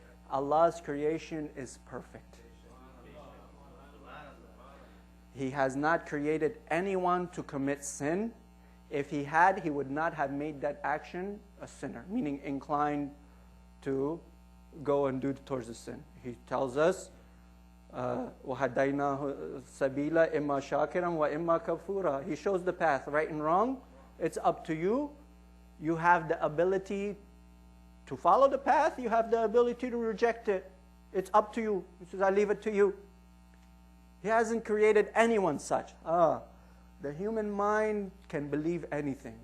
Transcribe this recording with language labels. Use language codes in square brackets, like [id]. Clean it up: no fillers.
[en] Allah's creation is perfect. He has not created anyone to commit sin. If He had, He would not have made that action a sinner, meaning inclined to go and do towards the sin. He tells us, [ar] وَهَدَيْنَاهُ سَبِيلًا إِمَّا شَاكِرًا وَإِمَّا كَفُورًا. [en] He shows the path, right and wrong. It's up to you. You have the ability to follow the path. You have the ability to reject it. It's up to you. He says, I leave it to you. He hasn't created anyone such. The human mind can believe anything.